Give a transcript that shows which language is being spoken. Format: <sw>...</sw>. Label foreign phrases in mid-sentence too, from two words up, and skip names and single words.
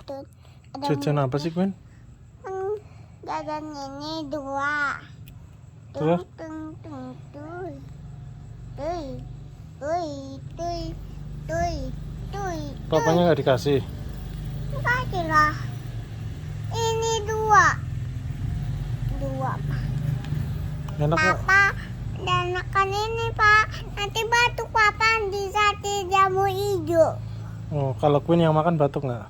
<id>Tut. Jajan apa sih, Queen? Jajan ini 2. Terus? Tung tung tung tuy tuy tuy tuy tuy. Papanya nggak dikasih? Kasih lah. Ini 2. 2 Pak. Enak nggak? Papa dan makan ini Pak. Nanti batuk Papa di saat jamu hijau. Oh, kalau Queen yang makan batuk nggak?</id>